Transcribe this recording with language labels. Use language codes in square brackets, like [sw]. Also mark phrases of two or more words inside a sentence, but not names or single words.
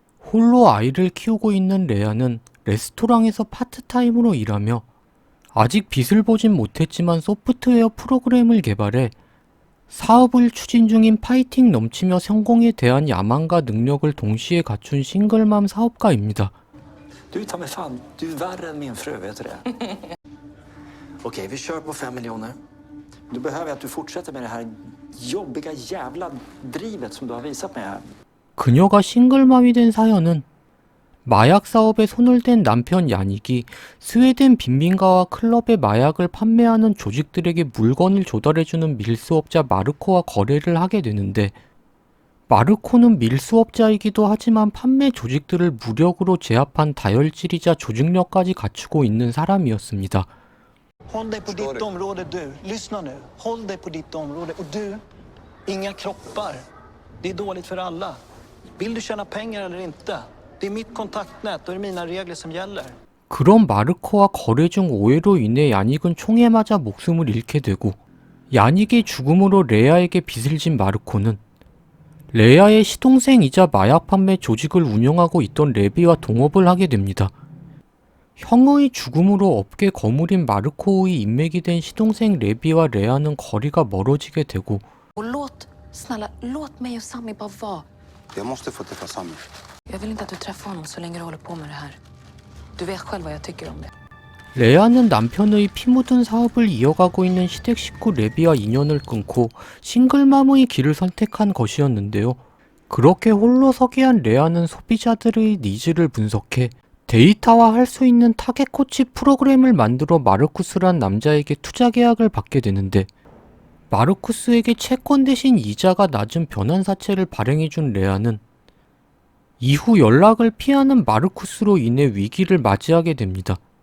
[ko] 홀로 아이를 키우고 있는 레아는 레스토랑에서 파트타임으로 일하며 아직 빛을 보진 못했지만 소프트웨어 프로그램을 개발해 사업을 추진 중인 파이팅 넘치며 성공에 대한 야망과 능력을 동시에 갖춘 싱글맘 사업가입니다. [sv] Du tar mig fan, du är värre än min fru, vet du det? Okej, vi kör på 5 miljoner. Då behöver jag att du fortsätter med det här jobbiga jävla drivet som du har visat mig här. [ko] 그녀가 싱글맘이 된 사연은 마약 사업에 손을 댄 남편 야닉이 스웨덴 빈민가와 클럽에 마약을 판매하는 조직들에게 물건을 조달해주는 밀수업자 마르코와 거래를 하게 되는데, 마르코는 밀수업자이기도 ha지만 판매 조직들을 무력으로 제압한 다혈질이자 조직력까지 갖추고 있는 사람이었습니다. [sv] Håll dig på ditt område du. Lyssna nu. Håll dig på ditt område. Och du, inga kroppar. Det är dåligt för alla. Vill du tjäna pengar eller inte? Det är mitt kontaktnät och det är mina regler som gäller. [ko] 그런 마르코와 거래 중 오해로 인해 야닉은 총에 맞아 목숨을 잃게 되고, 야닉의 죽음으로 레아에게 빚을 진 마르코는 레아의 시동생이자 마약 판매 조직을 운영하고 있던 레비와 동업을 하게 됩니다. 형의 죽음으로 업계 거물인 마르코의 인맥이 된 시동생 레비와 레아는 거리가 멀어지게 되고, [sv] Snälla, låt mig och Sammy bara vara. Jag måste få träffa Sammy. Jag vill inte att du träffar honom så länge du håller på med det här. Du vet själv vad jag tycker om det. [ko] 레아는 남편의 피 묻은 사업을 이어가고 있는 시댁 식구 레비와 인연을 끊고 싱글맘의 길을 선택한 것이었는데요. 그렇게 홀로 서게 한 레아는 소비자들의 니즈를 분석해 데이터화할 수 있는 타겟 코치 프로그램을 만들어 마르쿠스란 남자에게 투자 계약을 받게 되는데, 마르쿠스에게 채권 대신 이자가 낮은 변환사채를 발행해준 레아는 이후 연락을 피하는 마르쿠스로 인해 위기를 맞이하게 됩니다.